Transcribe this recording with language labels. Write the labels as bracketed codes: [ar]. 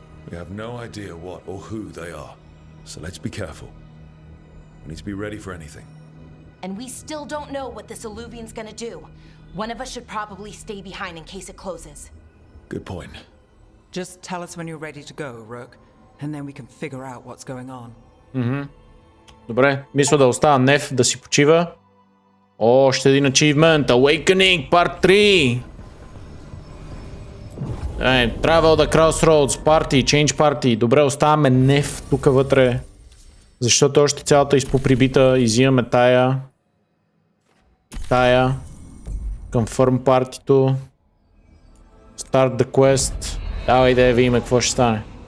[en] We have no idea what or who they are, so let's be careful. We need to be ready for anything. And we still don't know what this Illuvian's gonna do. One of us should probably stay behind in case it closes. Good point. Just tell us when you're ready to go, Rook, and then we can figure out what's going on. [bg] Добре, мисля да остава Неф да си почива. Още един achievement, Awakening Part 3! [en] Travel the Crossroads, Party, Change Party. [bg] Добре, оставаме Неф тук вътре. Защото още цялата изпоприбита, изимаме тая. [en] Confirm партито. Start the quest. [bg] Давай да видим какво ще стане.